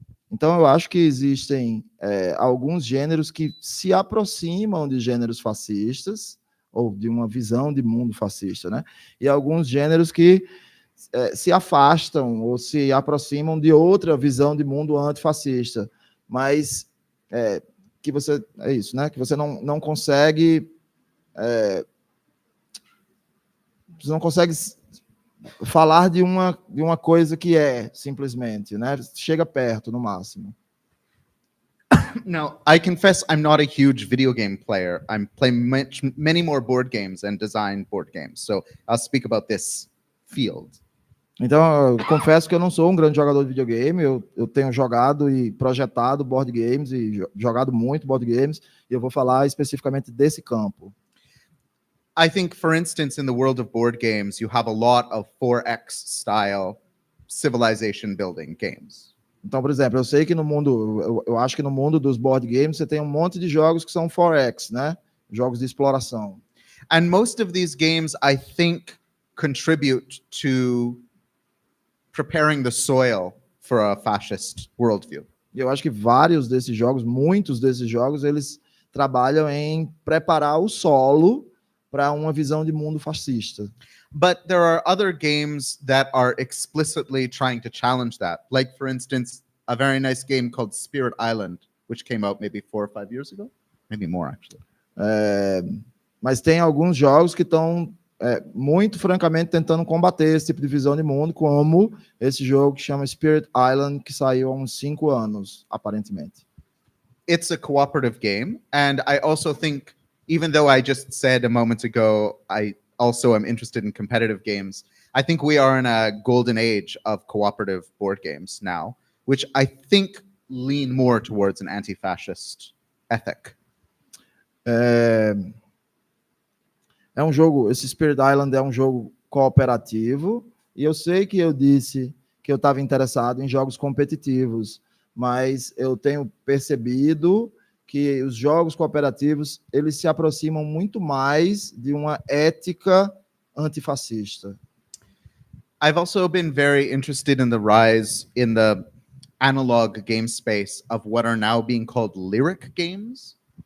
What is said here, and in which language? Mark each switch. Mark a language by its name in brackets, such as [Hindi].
[Portuguese] Então eu acho que existem alguns gêneros que se aproximam de gêneros fascistas ou de uma visão de mundo fascista, né? E alguns gêneros que se afastam ou se aproximam de outra visão de mundo antifascista, mas que você é isso, né? Que você não consegue você não consegue falar de uma coisa que simplesmente, né? Chega perto no máximo. [English] Now, I confess I'm not a huge video game player. I'm playing many more board games and design board games. So I'll speak about this field. [Portuguese] Então, eu confesso que eu não sou um grande jogador de videogame, eu tenho jogado e projetado board games e jogado muito board games, e eu vou falar especificamente desse campo. [English] I think, for instance, in the world of board games, you have a lot of 4X style civilization building games. [Portuguese] Então, por exemplo, eu sei que no mundo, eu acho que no mundo dos board games você tem um monte de jogos que são 4X, né? Jogos de exploração. [English] And most of these games, I think, contribute to preparing the soil for a fascist worldview. [Portuguese] E eu acho que muitos desses jogos, eles trabalham em preparar o solo para uma visão de mundo fascista. [English] But there are other games that are explicitly trying to challenge that. Like, for instance, a very nice game called Spirit Island, which came out maybe 4 or 5 years ago. Maybe more, actually. [Portuguese] Mas tem alguns jogos que estão muito francamente tentando combater esse tipo de visão de mundo, como esse jogo que chama Spirit Island, que saiu há uns 5 anos, aparentemente. [English] It's a cooperative game, and I also think, even though I just said a moment ago, I also am interested in competitive games, I think we are in a golden age of cooperative board games now, which I think lean more towards an anti-fascist ethic. [Portuguese] Esse Spirit Island é um jogo cooperativo, e eu sei que eu disse que eu estava interessado em jogos competitivos, mas eu tenho percebido que os jogos cooperativos, eles se aproximam muito mais de uma ética antifascista. [English] I've also been very interested in the rise in the analog game space of what are now being called lyric games.